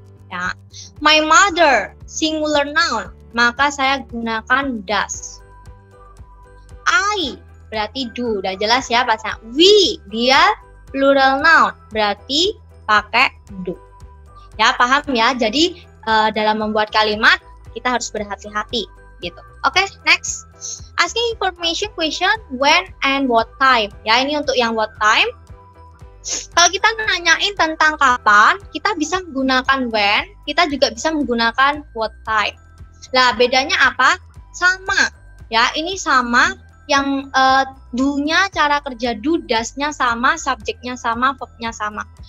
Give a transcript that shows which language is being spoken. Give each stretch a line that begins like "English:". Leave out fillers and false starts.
Indonesian: Ya.
English: My mother,
Indonesian: singular noun, maka saya gunakan does. I, berarti do, udah jelas ya pasangan. We, dia plural noun, berarti pakai do. Ya, paham ya? Jadi dalam membuat kalimat kita harus berhati-hati gitu.
English: Oke, next. Asking information question when and what time.
Indonesian: Ya, ini untuk yang what time. Kalau kita nanyain tentang kapan, kita bisa menggunakan when, kita juga bisa menggunakan what time. Nah, bedanya apa? Sama. Ya, ini sama. Yang do-nya, cara kerja do, does-nya sama, subjeknya sama, verb-nya sama.